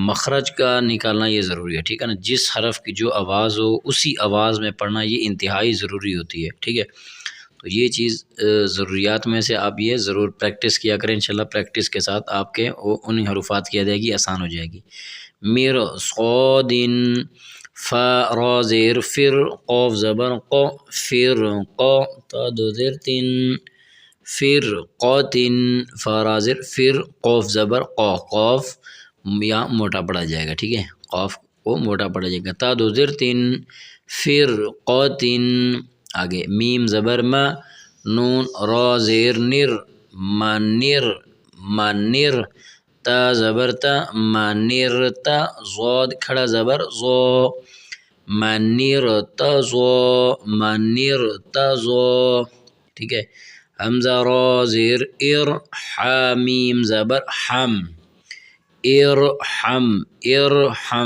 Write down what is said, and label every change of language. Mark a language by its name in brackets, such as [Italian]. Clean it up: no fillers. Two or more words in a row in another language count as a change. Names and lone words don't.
[Urdu] مخرج کا نکالنا یہ ضروری ہے، ٹھیک ہے نا، جس حرف کی جو آواز ہو اسی آواز میں پڑھنا یہ انتہائی ضروری ہوتی ہے، ٹھیک ہے۔ تو یہ چیز ضروریات میں سے آپ یہ ضرور پریکٹس کیا کریں، انشاءاللہ پریکٹس کے ساتھ آپ کے ان حروفات کی ادائیگی آسان ہو جائے گی۔ میر صادن، فا را زیر فر، قاف زبر قا، فر قا، تا دو زیر تین، فر قاتن، فا را زیر فر، قاف زبر قا، قاف یا موٹا پڑا جائے گا، ٹھیک ہے، قاف کو موٹا پڑا جائے گا، تا دو زیر تین، فر قاتن۔ آگے میم زبر ما، نون را زیر نر، منر، منر، تا زبر تا، منرتا، ضاد کھڑا زبر ضا، منرتا ضا، منرتا ضا، ٹھیک ہے۔ حمزہ را زیر ار، حامیم زبر حم، ارحم، ارحم۔